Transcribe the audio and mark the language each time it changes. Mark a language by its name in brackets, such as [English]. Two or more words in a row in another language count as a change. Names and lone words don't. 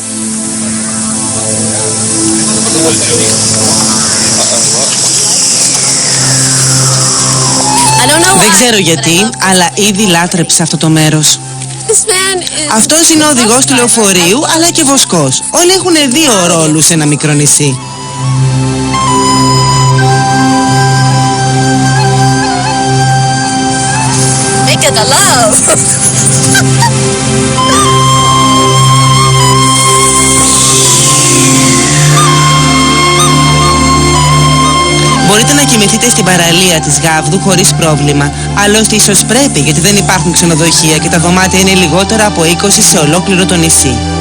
[Greek] Δεν ξέρω γιατί, αλλά ήδη λάτρεψα αυτό το μέρος. Αυτός είναι ο οδηγός του λεωφορείου, αλλά και βοσκός. Όλοι έχουν 2 ρόλους σε ένα μικρό νησί. [English] Make it a love. [Greek] Μπορείτε να κοιμηθείτε στην παραλία της Γάβδου χωρίς πρόβλημα. Άλλωστε ίσως πρέπει, γιατί δεν υπάρχουν ξενοδοχεία και τα δωμάτια είναι λιγότερα από 20 σε ολόκληρο το νησί.